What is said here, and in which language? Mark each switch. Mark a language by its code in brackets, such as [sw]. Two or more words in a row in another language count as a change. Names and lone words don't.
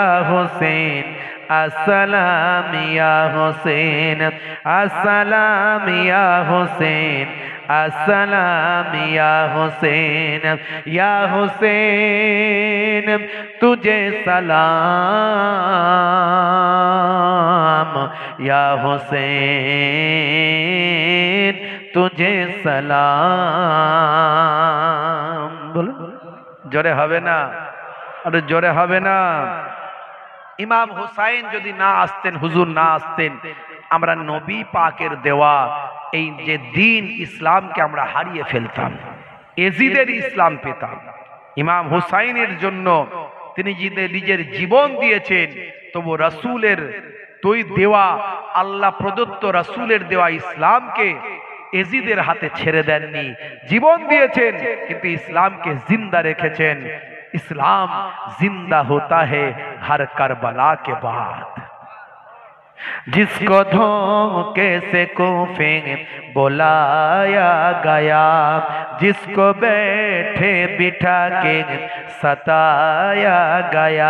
[hi] हुसैन, अस्सलाम या हुसैन, अस्सलाम या हुसैन, अस्सलाम या हुसैन, या हुसैन तुझे सलाम, या हुसैन तुझे सलाम। [bn] বলো জোরে হবে না, আরে জোরে হবে না। इमाम हुसैन যদি না আসতেন, হুজুর না আসতেন, আমরা নবী পাকের দেওয়া এই যে দিন ইসলামকে আমরা হারিয়ে ফেলতাম, এজিদের ইসলাম পেতাম। ইমাম হুসাইনের জন্য তিনি নিজের জীবন দিয়েছেন, তবু রাসূলের দেওয়া আল্লাহ প্রদত্ত রাসূলের দেওয়া ইসলামকে এজিদের হাতে ছেড়ে দেননি, জীবন দিয়েছেন কিন্তু ইসলামকে জিন্দা রেখেছেন। [hi] इस्लाम जिंदा होता है हर करबला के बाद। जिसको धोखे से कूफे बुलाया गया, जिसको बैठे बिठा के सताया गया,